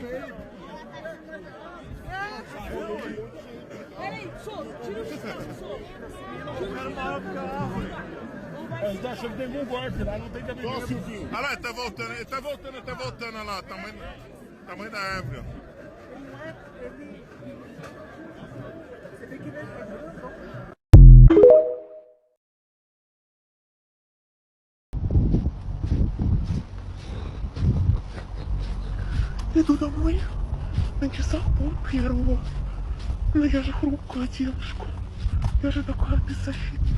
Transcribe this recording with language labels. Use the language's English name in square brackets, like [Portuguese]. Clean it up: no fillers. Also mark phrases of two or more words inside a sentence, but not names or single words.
[Portuguese] Peraí, tira o descanso, Eu quero maior que a árvore. Eles estão achando que tem algum golpe lá, não tem cabelo. Olha lá, ele tá voltando, olha lá, tamanho da árvore, ó. Você tem que ver. [Russian] Иду домой, на часах пол-первого. Но я же хрупкая девушка. Я же такая беззащитная.